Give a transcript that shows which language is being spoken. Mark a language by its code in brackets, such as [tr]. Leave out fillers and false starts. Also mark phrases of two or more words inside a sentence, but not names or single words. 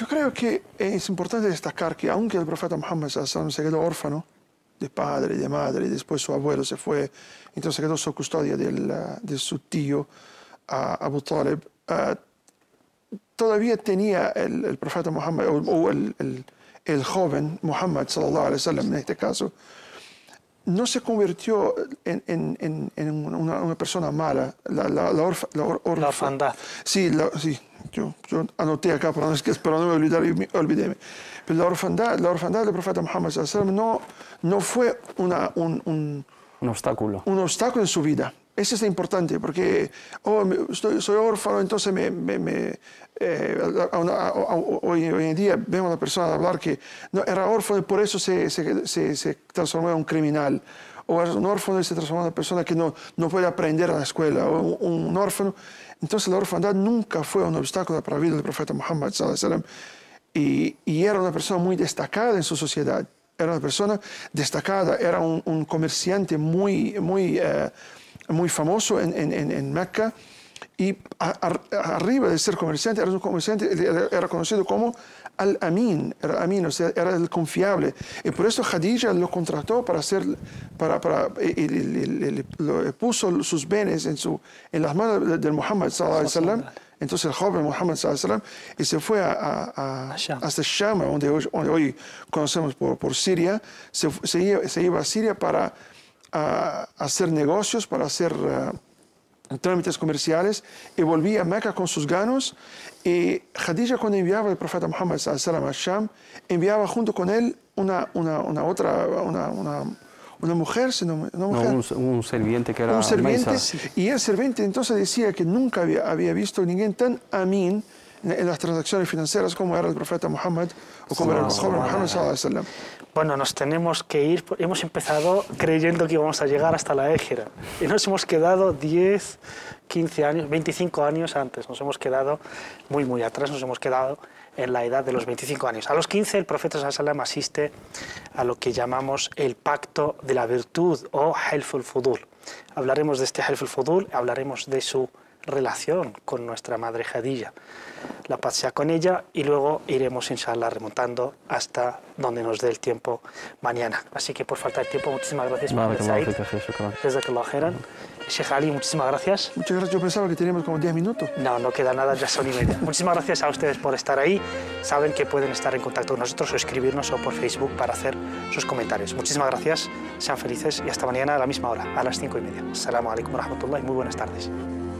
[es] Yo creo que es importante destacar que aunque el profeta Muhammad se quedó órfano de padre y de madre, y después su abuelo se fue, entonces quedó su custodia de su tío Abu Talib, todavía tenía el profeta Muhammad, o el joven Muhammad [ar] صلى الله عليه وسلم [es] en este caso, no se convirtió en una persona mala. La orfandad. Sí, yo anoté acá para no me olvidé. Pero la orfandad del profeta Muhammad [ar] صلى الله عليه وسلم [es] no fue un obstáculo. Un obstáculo en su vida. Eso es importante, porque soy órfano, entonces hoy en día vemos a una persona hablar que no, era órfano y por eso se transformó en un criminal. O es un órfano y se transformó en una persona que no puede aprender a la escuela. O un órfano. Entonces la orfandad nunca fue un obstáculo para la vida del profeta Muhammad [ar] صلى الله عليه وسلم. [es] Y era una persona muy destacada en su sociedad. Era una persona destacada, era un comerciante muy famoso en Mecca, y arriba de ser comerciante, era conocido como Al-Amin, o sea, era el confiable. Y por eso Khadija lo contrató le puso sus bienes en las manos de Muhammad [ar] صلى الله عليه وسلم. [es] Entonces el joven Muhammad [ar] صلى الله عليه وسلم [es] y se fue hasta Sham, donde hoy conocemos por Siria. Se iba a Siria para hacer negocios, para hacer trámites comerciales, y volvía a Meca con sus ganos. Y Khadija, cuando enviaba al profeta Muhammad [ar] صلى الله عليه وسلم [es] a Sham, enviaba junto con él una mujer, un sirviente que era un sirviente, Maisa. Y el sirviente entonces decía que nunca había visto a alguien tan amín en las transacciones financieras como era el profeta Muhammad, o como era el joven Muhammad [ar] صلى الله عليه وسلم. [es] Bueno, nos tenemos que ir. Hemos empezado creyendo que íbamos a llegar hasta la Égira y nos hemos quedado 10, 15 años, 25 años antes. Nos hemos quedado muy atrás, nos hemos quedado en la edad de los 25 años. A los 15 el profeta [ar] صلى الله عليه وسلم [es] asiste a lo que llamamos el pacto de la virtud o Hilful Fudul. Hablaremos de este Hilful Fudul, hablaremos de su relación con nuestra madre Khadija. La paz sea con ella, y luego iremos, inshallah, remontando hasta donde nos dé el tiempo mañana. Así que por falta de tiempo, muchísimas gracias. [ar] جزاك الله خيرا. Sheikh Ali, [es] muchísimas gracias. Muchas gracias. Yo pensaba que teníamos como 10 minutos. No queda nada, ya son y media. Muchísimas gracias a ustedes por estar ahí. Saben que pueden estar en contacto con nosotros o escribirnos o por Facebook para hacer sus comentarios. Muchísimas gracias, sean felices y hasta mañana a la misma hora, a las 5:30. [ar] السلام عليكم ورحمة الله, [es] muy buenas tardes.